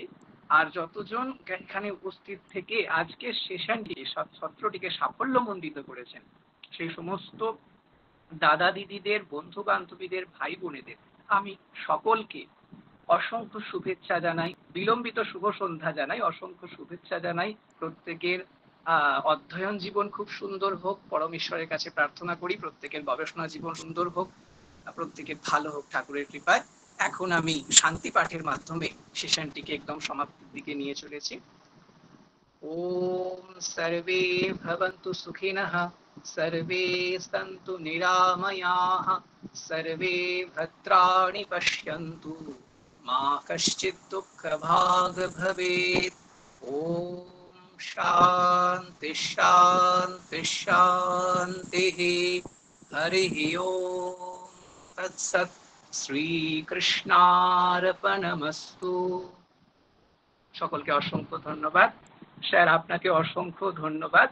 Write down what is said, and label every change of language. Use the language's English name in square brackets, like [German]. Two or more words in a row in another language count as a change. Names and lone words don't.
[Bangla] আর যতজন এখানে উপস্থিত থেকে আজকের সেশনটি, সত্রটিকে সাফল্যমণ্ডিত করেছেন সেই সমস্ত দাদা দিদিদের, বন্ধু বান্ধবীদের, ভাই বোনেদের আমি সকলকে অসংখ্য শুভেচ্ছা জানাই, বিলম্বিত শুভ সন্ধ্যা জানাই, অসংখ্য শুভেচ্ছা জানাই। প্রত্যেকের অধ্যয়ন জীবন খুব সুন্দর হোক, পরমেশ্বরের কাছে প্রার্থনা করি প্রত্যেকের গবেষণা জীবন সুন্দর হোক, প্রত্যেকের ভালো হোক ঠাকুরের কৃপায়। এখন আমি শান্তি পাঠের মাধ্যমে সেশনটিকে একদম সমাপ্তির দিকে নিয়ে চলেছি। [Sanskrit] ওম সর্বে ভবন্তু সুখিনঃ, সর্বে সন্তু নিরাময়াঃ, সর্বে ভদ্রাণি পশ্যন্তু, মা কশ্চিৎ দুঃখভাগ ভবেৎ। ওম শান্তি শান্তি শান্তিঃ। হরিঃ ওম তৎসৎ। [Bangla] শ্রীকৃষ্ণার্পণমস্তু। সকলকে অসংখ্য ধন্যবাদ। স্যার আপনাকে অসংখ্য ধন্যবাদ।